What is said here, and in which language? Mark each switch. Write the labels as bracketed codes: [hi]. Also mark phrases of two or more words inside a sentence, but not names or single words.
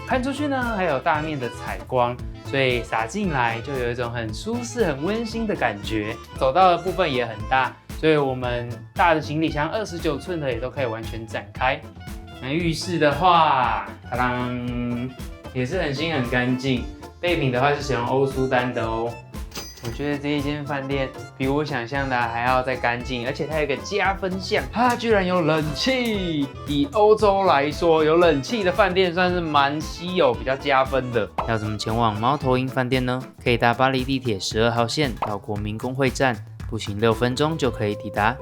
[zh] 看出去呢還有大面的採光，所以灑進來就有一種很舒適很溫馨的感覺。走道的部分也很大，所以我們大的行李箱29寸的也都可以完全展開。那浴室的話，當當也是很新很乾淨，備品的話是使用歐舒丹的哦。我覺得這一間飯店比我想象的還要再乾淨，而且它有一個加分項，它居然有冷氣。以歐洲來說，有冷氣的飯店算是蠻稀有、比較加分的。要怎麼前往貓頭鷹飯店呢？可以搭巴黎地鐵12號線到國民公會站，步行6分鐘就可以抵達。